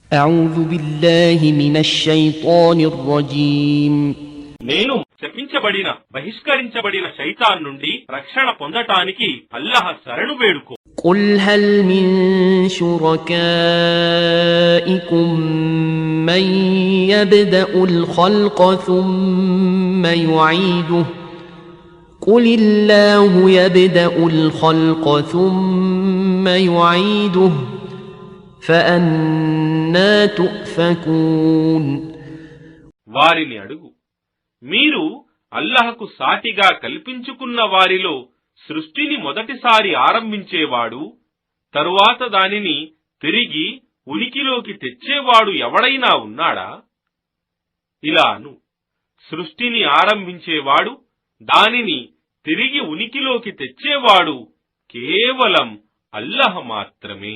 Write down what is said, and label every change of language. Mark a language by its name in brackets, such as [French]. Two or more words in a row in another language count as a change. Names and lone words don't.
[Arabic] أعوذ بالله من الشيطان الرجيم [Telugu] నేను శపించబడిన బహిష్కరించబడిన శైతాన్ నుండి రక్షణ పొందటానికి అల్లాహ్ శరణు వేడుకో. [Arabic] قل هل من شركائكم من يبدأ الخلق ثم يعيده قل الله يبدأ الخلق ثم يعيده فأنى تؤفكون. [Telugu] వారిని అడుగు, మీరు అల్లాహకు సాటిగా కల్పించుకున్న వారిలో సృష్టిని మొదటిసారి ఆరంభించేవాడు, తరువాత దానిని తిరిగి ఉనికిలోకి తెచ్చేవాడు ఎవడైనా ఉన్నాడా? ఇలా అను, సృష్టిని ఆరంభించేవాడు, దానిని తిరిగి ఉనికిలోకి తెచ్చేవాడు కేవలం అల్లాహ్ మాత్రమే.